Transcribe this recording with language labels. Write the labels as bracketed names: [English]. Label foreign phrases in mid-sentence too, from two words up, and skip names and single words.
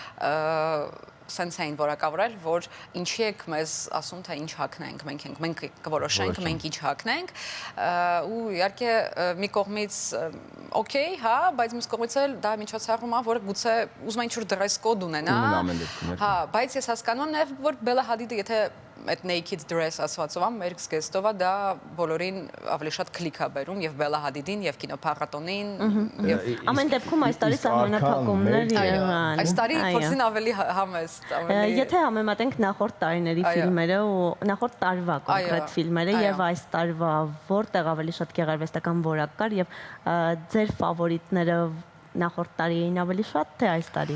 [Armenian] սենց էին որակավորել, որ ինչի եք մեզ ասում, թե ինչ հագնենք, մենք կորոշենք, մենք ինչ հագնենք, ու իհարկե մի կողմից օքեյ, հա, բայց մյուս կողմից էլ դա միջոցառում է, որ գուցե ուզում է ինչ-որ [English] dress code [Armenian] ունենա, հա, բայց ես հասկանում եմ նաև, որ Բելլա Հադիդը, եթե այդ [English] naked dress [Armenian] ասվածով մեր զգեստով դա բոլորին ավելի շատ քլիկ է բերում եւ Բելլա Հադիդին եւ կինոփառատոնին եւ ամեն դեպքում այս տարի սահմանափակումներ եղան։ Այս տարի փորձին ավելի համեստ, ավելի Եթե համեմատենք նախորդ տարիների ֆիլմերը ու նախորդ տարվա կոնկրետ ֆիլմերը եւ այս տարվա որտեղ ավելի շատ գեղարվեստական որակ կար եւ ձեր ֆավորիտները նախորդ տարի էին ավելի շատ թե այս տարի։